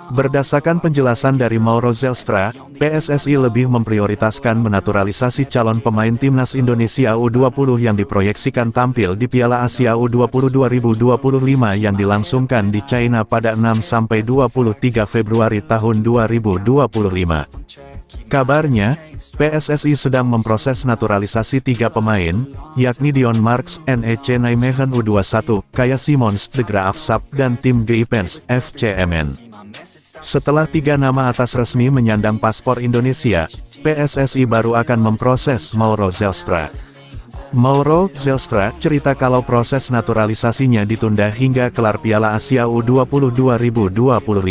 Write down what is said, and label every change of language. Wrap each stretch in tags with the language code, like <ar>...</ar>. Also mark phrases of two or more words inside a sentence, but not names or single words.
<id>Berdasarkan penjelasan dari Mauro Zelstra, PSSI lebih memprioritaskan menaturalisasi calon pemain timnas Indonesia U20 yang diproyeksikan tampil di Piala Asia U20 2025 yang dilangsungkan di China pada 6-23 Februari tahun 2025. Kabarnya, PSSI sedang memproses naturalisasi 3 pemain, yakni Dion Marks, NEC Nijmegen U21, Kaya Simons, De Graaf Sap, dan Tim Geipens, FCMN. Setelah 3 nama atas resmi menyandang paspor Indonesia, PSSI baru akan memproses Mauro Zelstra. Mauro Zelstra cerita kalau proses naturalisasinya ditunda hingga kelar Piala Asia U20 2025.</id>